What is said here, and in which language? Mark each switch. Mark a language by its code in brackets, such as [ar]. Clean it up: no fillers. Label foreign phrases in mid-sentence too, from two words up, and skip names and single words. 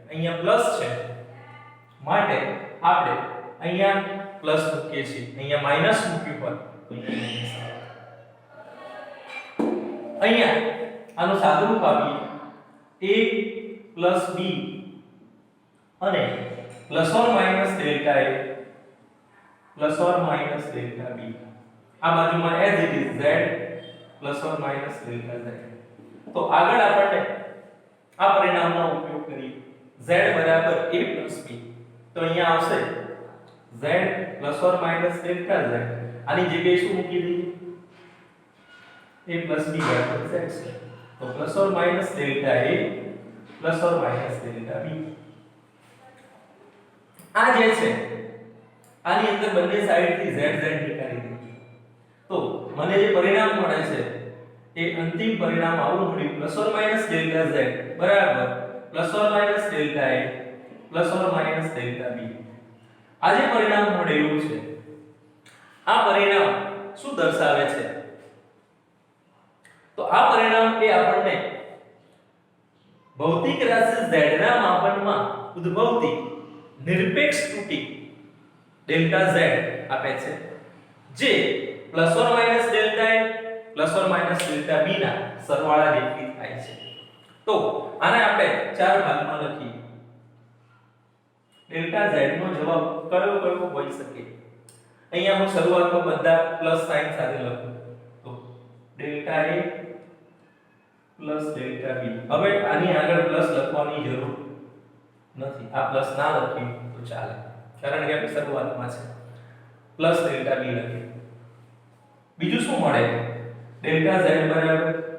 [gu] અહીંયા પ્લસ છે માટે આપણે અહીંયા પ્લસ મૂકીએ છીએ, અહીંયા માઈનસ મૂક્યું હોય તો અહીંયા આનું સાદુરૂપ આપીએ [en] A plus B [gu] અને [en] plus or minus delta A plus or minus delta B. [gu] આ બાજુમાં [en] as it is Z plus or minus delta Z. [gu] તો આગળ આપણે આ પરિણામનો ઉપયોગ કરીએ z બરાબર [en] a plus b [gu] તો અહીંયા આવશે [en] z plus or minus delta z [gu] આની જગ્યાએ શું મૂકી દઈએ [en] a plus b [gu] બરાબર z છે તો [en] plus or minus delta a plus or minus delta b [gu] આ જે છે આની અંદર બંને સાઈડ થી z z નીકાળી દઈએ તો મને જે પરિણામ મળે છે એ અંતિમ પરિણામ આવું મળ્યું [en] plus or minus delta z [gu] બરાબર [en] plus or minus delta a plus or minus delta b [gu] આ જે પરિણામ મળેલું છે આ પરિણામ શું દર્શાવે છે તો આ પરિણામ એ આપણને ભૌતિક રાશિ z ના માપનમાં ઉદ્ભવતી નિરપેક્ષ ત્રુટિ [en] delta z [gu] આપે છે જે [en] plus or minus delta a plus or minus delta b [gu] ના સરવાળા જેટલી થાય છે તો આને આપણે ચાર ભાગમાં લખીએ [en] delta z [gu] નો જવાબ કયો હોઈ શકે અહીંયા હું શરૂઆતમાં બધા [en] plus sign [gu] સાથે લખું તો [en] delta a plus delta b [gu] હવે આની આગળ પ્લસ લખવાની જરૂર નથી આ પ્લસ ના લખીએ તો ચાલે કારણ કે આપણે શરૂઆતમાં છે [en] plus delta b [gu] લખીએ બીજું શું મળે [en] delta z [gu] બરાબર